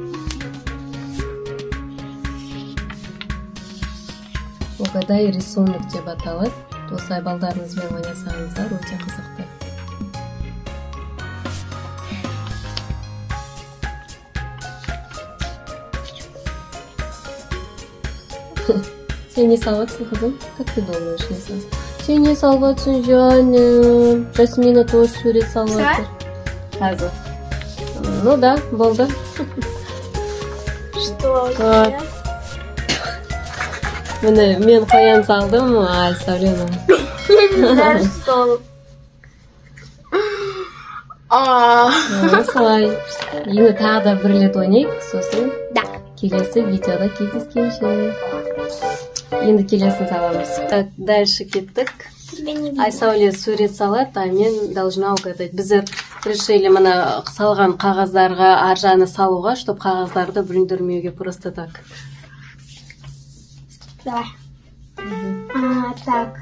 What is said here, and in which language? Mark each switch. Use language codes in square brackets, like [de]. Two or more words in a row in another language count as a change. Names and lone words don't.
[kk] Угадай рисунок деп аталады. Осылай балдарыңызбен ойнасаңыздар, өте қызықты. Сен не салыватсың, қызым? [ru] Как ты думаешь, [kk] не сал? Сен не салыватсың, жаным? Жасмина тоже сурет салыватыр. Қазір. [ru] Ну да, [kk] болды. [ru] Что? [kk] Міне, мен қоян салдым, Айсәулені. [ru] За что? [kk] Осылай. Енді тағы да бір рет ойнайық, сосын келесі видеода кездескенше. Енді келесін саламыз. [ru] Так, дальше [kk] кеттік. Айсәуле сурет салады, а мен [ru] должна угадать. [ky] Біздер решили мына салган кагаздарга ар жагына салууга, [ru] чтобы [ky] кагаздарды бүлүндүрмөөгө [ru] просто так. Давай. Так.